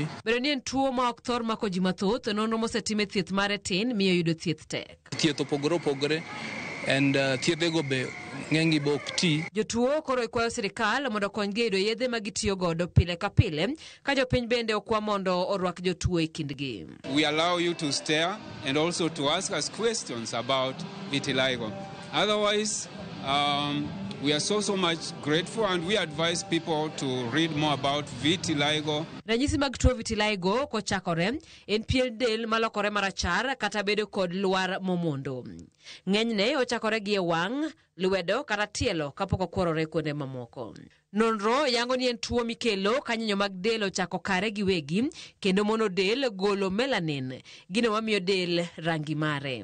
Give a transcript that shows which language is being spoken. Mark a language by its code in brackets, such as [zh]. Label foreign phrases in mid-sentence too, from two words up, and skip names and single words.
[luo] Bedo ni en tuo ma ok thor mako ji mathoth, nonro mosetime thieth mare tin miyo yudo thieth tek. Thieth opogore and thiedhego be ng'engi be ok ti. Jotuo koro ikwayo sirikal mondo konygi yudo yedhe ma gitiyo godo pile ka pile ka jopiny bende okwa mondo orwak jotuo e kindgi. [en] We allow you to stare and also to ask us questions about vitiligo. Otherwise, we are so much grateful and we advise people to read more about vitiligo. [luo] Ranyisi mag tuo vitiligo kochakore en pien del malokore marachar kata bedo kod lwar momondo. Ng'enyne ochakore gi e wang', lwedo kata tielo kapok okworore kuonde mamoko. Nonro yango ni en tuo mikelo ka nyinyo mag del ochako kare gi wegi kendo mono del golo melanin, gino mamiyo del rangi mare.